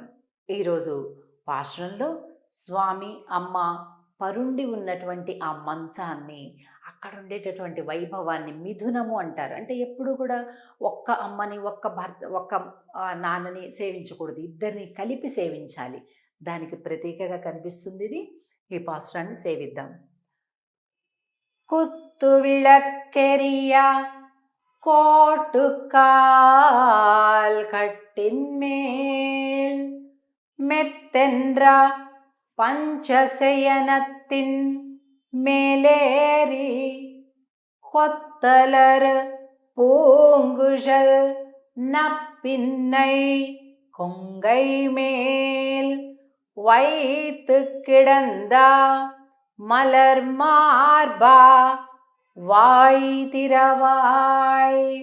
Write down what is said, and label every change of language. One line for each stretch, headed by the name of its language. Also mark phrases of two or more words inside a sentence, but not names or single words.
Telugu: ఈరోజు పాశ్రంలో స్వామి అమ్మ పరుండి ఉన్నటువంటి ఆ మంచాన్ని, అక్కడ ఉండేటటువంటి వైభవాన్ని మిథునము అంటారు. అంటే ఎప్పుడు కూడా ఒక్క అమ్మని, ఒక్క భర్త, ఒక్క నాన్నని సేవించకూడదు, ఇద్దరిని కలిపి సేవించాలి. దానికి ప్రతీకగా కనిపిస్తుంది ఇది. ఈ పాశ్రాన్ని సేవిద్దాం.
Tamil: కుత్తు విளக்கெரிய கோட்டுக்கால் கட்டின்மேல் மெத்தென்ற பஞ்சசயனத்தின் மேலேறி கொத்தலர் பூங்குழல் நப்பின்னை கொங்கை மேல் வைத்து கிடந்த மலர் மார்பா வாய் திறவாய்